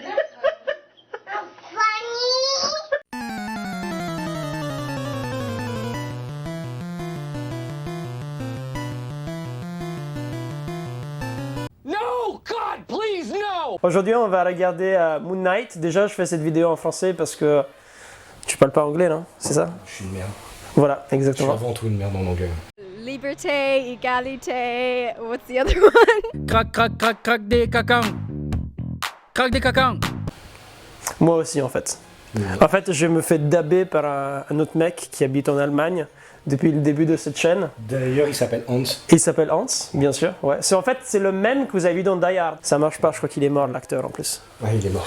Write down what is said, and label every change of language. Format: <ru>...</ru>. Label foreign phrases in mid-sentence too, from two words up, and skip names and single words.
<fr>Aujourd'hui, on va regarder Moon Knight. Déjà, je fais cette vidéo en français parce que tu parles pas anglais, non? C'est ça? Je suis une merde. Voilà, Je suis exactement. avant tout une merde en anglais. Liberté, égalité,</fr> <en>what's the other one? Crac, crac, crac, crac des cacans. Crac des cacans.</en> <fr>Moi aussi, en fait. En fait, je me fais dabber par un autre mec qui habite en Allemagne depuis le début de cette chaîne. D'ailleurs, il s'appelle Hans. Il s'appelle Hans, bien sûr. Ouais. En fait, c'est le même que vous avez vu dans Die Hard. Ça marche pas, je crois qu'il est mort, l'acteur, en plus. Ouais, il est mort.</fr>